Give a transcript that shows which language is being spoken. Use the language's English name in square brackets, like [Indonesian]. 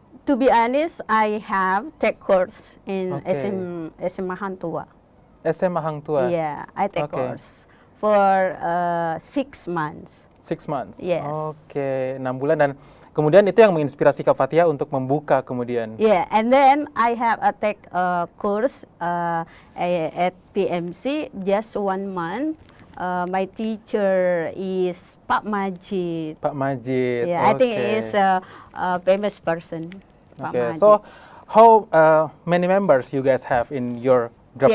[English] To be honest, I have take course in SMA Hang Tua. SMA Hang Tua? Yeah, I take course for 6 months. 6 months? Yes. [Indonesian] Oke, 6 bulan. Dan kemudian itu yang menginspirasi Kak Fatihah untuk membuka kemudian? [English] Yeah, and then I have a take course at PMC just 1 month. My teacher is Pak Majid. Pak Majid. Yeah, I think he is a famous person. Okay, so how many members you guys have in your group